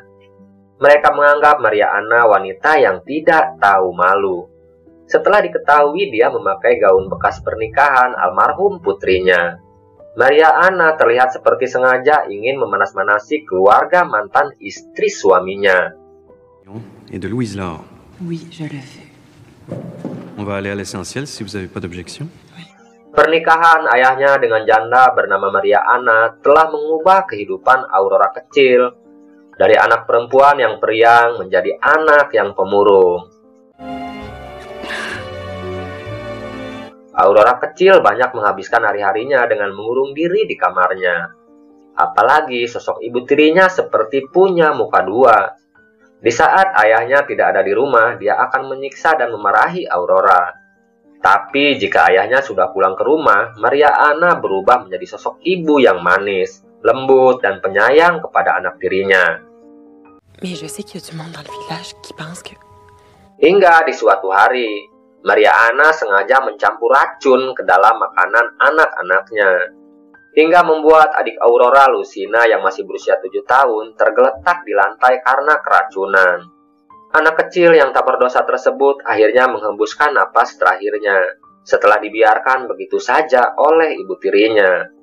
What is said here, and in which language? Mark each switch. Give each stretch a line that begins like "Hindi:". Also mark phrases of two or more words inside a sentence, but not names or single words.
Indonesian: Mereka menganggap Maria Anna wanita yang tidak tahu malu. Setelah diketahui dia memakai gaun bekas pernikahan almarhum putrinya, Maria Anna terlihat seperti sengaja ingin memanas-manasi keluarga mantan istri suaminya.
French: Et de Louise Laure. Oui, je l'ai vu. On va aller à l'essentiel si vous n'avez pas d'objection.
Indonesian: Pernikahan ayahnya dengan janda bernama Maria Anna telah mengubah kehidupan Aurora kecil dari anak perempuan yang periang menjadi anak yang pemurung. Aurora kecil banyak menghabiskan hari-harinya dengan mengurung diri di kamarnya. Apalagi sosok ibu tirinya seperti punya muka dua. Di saat ayahnya tidak ada di rumah, dia akan menyiksa dan memarahi Aurora. Tapi jika ayahnya sudah pulang ke rumah, Maria Anna berubah menjadi sosok ibu yang manis, lembut, dan penyayang kepada anak tirinya.
French: Mais je sais qu'il y a du monde dans le village qui pense que...
Indonesian: Hingga di suatu hari, Maria Anna sengaja mencampur racun ke dalam makanan anak-anaknya, hingga membuat adik Aurora, Lucina, yang masih berusia 7 tahun, tergeletak di lantai karena keracunan. Anak kecil yang tak berdosa tersebut akhirnya menghembuskan napas terakhirnya, setelah dibiarkan begitu saja oleh ibu tirinya.